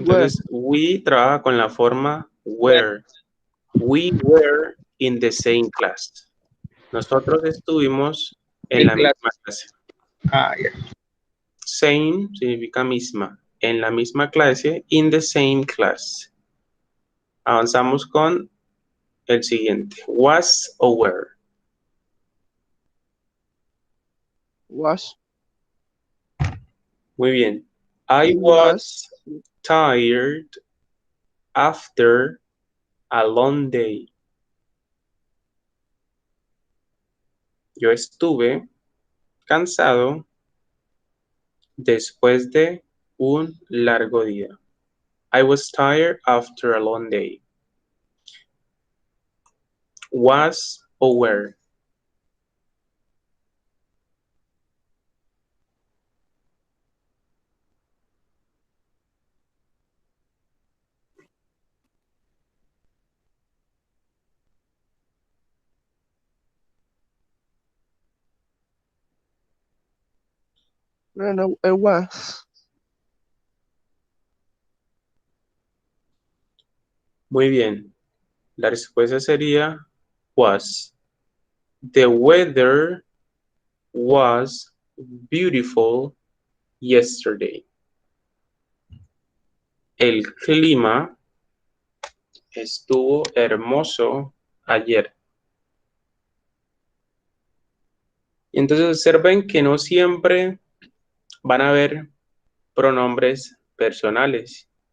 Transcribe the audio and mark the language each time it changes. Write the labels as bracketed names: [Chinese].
[Spanish] Entonces, we trabaja con la forma were. [English] We were in the same class. [Spanish] Nosotros estuvimos en la misma clase. Ah, ya. Same significa misma. En la misma clase, [English] in the same class. [Spanish] Avanzamos con el siguiente. Was o were. [English] Was. [Spanish] Muy bien. [English] I was tired after a long day. [Spanish] Yo estuve cansado después de un largo día. [English] I was tired after a long day. [Spanish] Was o were. [English] No, it was. [Spanish] Muy bien. La respuesta sería was. [English] The weather was beautiful yesterday. [Spanish] El clima estuvo hermoso ayer. Y entonces observen que no siempre van a haber pronombres personales.